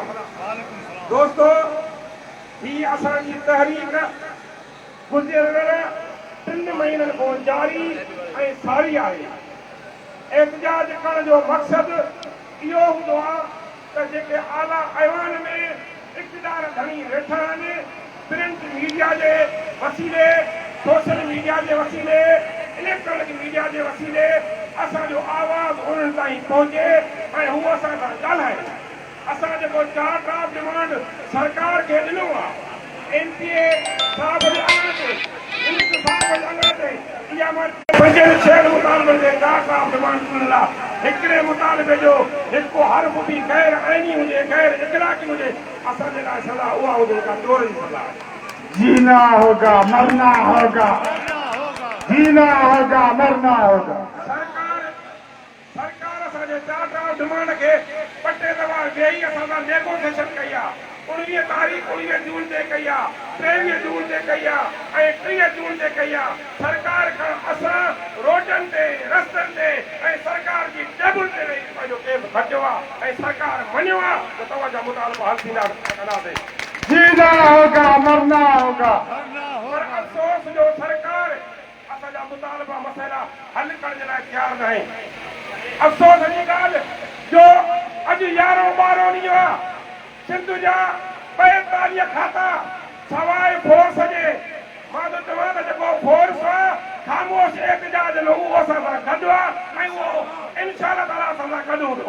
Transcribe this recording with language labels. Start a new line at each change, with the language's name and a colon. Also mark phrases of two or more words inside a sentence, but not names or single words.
Sindhi: दोस्तों, ही असांजी तहरीक गुज़िरियल 3 महीननि खां जारी ऐं सारी आहे। एहतजाज करण जो मक़सदु इहो हूंदो आहे त जेके आला ऐवान में इक़्तिदार धणी वेठा आहिनि,
English: print media
Sindhi: जे वसीले,
English: social media
Sindhi: के वसीले,
English: electronic media
Sindhi: के वसीले असांजो आवाज़ उन्हनि ताईं पहुचे ऐं हू असां सां ॻाल्हाए। असां जेको 4
English: draft demand
Sindhi: सरकार खे ॾिनो आहे, MPA साहब जे अङण ते, मिनिस्टर साहब जे अङण ते, इहा मां 5-6 मुतालबनि जे 4
English: draft demand
Sindhi: ॾिनल आहे। हिकिड़े मुतालबे जो हिकु हर्फ़ बि गैर आइनी हुजे, गैर इख़लाक़ी हुजे, असांजे लाइ सलाह उहा हुजे का चोर जी सलाह आहे।
Hindi: जीना होगा, मरना होगा, जीना होगा, मरना होगा।
Sindhi: सरकार असांजे 4
English: draft demand
Sindhi: खे पटे दवा वेही असां सां नेगोशिएशन कई आहे। 19 तारीख़ 19 जून ते कई आहे, 23 जून ते कई आहे ऐं 30 जून ते कई आहे। सरकार खां असां रोडनि ते, रस्तनि ते ऐं सरकार जी टेबल ते वेही पंहिंजो केस खटियो आहे ऐं सरकार मञियो आहे त तव्हांजा मुतालबा हल थींदा कंदासीं।
Hindi: जीना होगा, मरना होगा।
Sindhi: पर अफ़सोस जो सरकार असांजा मुतालबा मसइला हल करण जे लाइ तयार न आहे। अफ़सोस जी ॻाल्हि जो अॼु 11-12 ॾींहं आहे, सिंध जा 45 खाता सवाइ फोर्स जे, मां त चवां त जेको फोर्स आहे ख़ामोश एहतजाज न उहो असां सां गॾु आहे ऐं उहो इंशाअल्लाह ताला असां सां गॾु हूंदो।